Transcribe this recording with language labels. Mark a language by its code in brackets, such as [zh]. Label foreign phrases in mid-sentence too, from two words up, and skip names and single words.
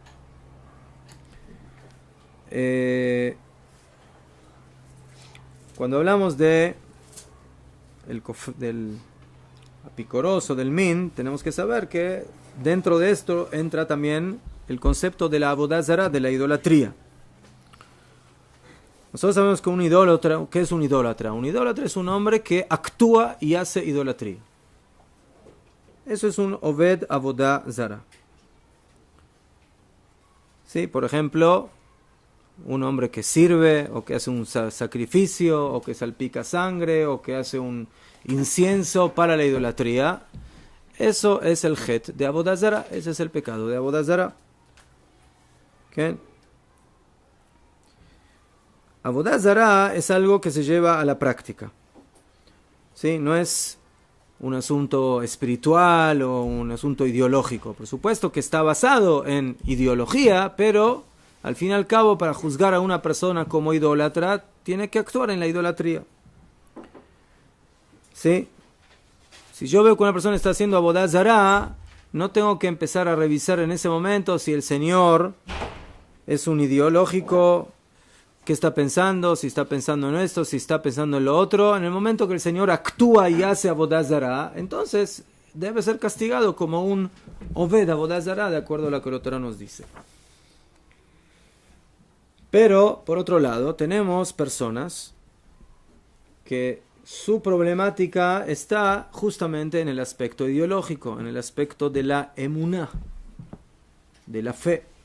[es] Cuando hablamos del apicoros o del min, tenemos que saber que dentro de esto entra también el concepto de la [he] עבודה זרה, [es] de la idolatría. Nosotros sabemos que un idólatra, ¿qué es un idólatra? Un idólatra es un hombre que actúa y hace idolatría. Eso es un [he] עובד עבודה זרה. [es] Sí, por ejemplo, un hombre que sirve, o que hace un sacrificio, o que salpica sangre, o que hace un incienso para la idolatría. Eso es el het de [he] עבודה זרה, [es] ese es el pecado de [he] עבודה זרה. [es] ¿Okay? [he] עבודה זרה [es] es algo que se lleva a la práctica. ¿Sí? No es un asunto espiritual o un asunto ideológico. Por supuesto que está basado en ideología, pero al fin y al cabo, para juzgar a una persona como idólatra, tiene que actuar en la idolatría. ¿Sí? Si yo veo que una persona está haciendo [he] עבודה זרה, [es] no tengo que empezar a revisar en ese momento si el Señor es un ideológico, qué está pensando, si está pensando en esto, si está pensando en lo otro. En el momento que el Señor actúa y hace [he] עבודה זרה, [es] entonces debe ser castigado como un [he] עובד עבודה זרה, [es] de acuerdo a lo que el Torah nos dice. Pero, por otro lado, tenemos personas que su problemática está justamente en el aspecto ideológico, en el aspecto de la emuná, de la fe.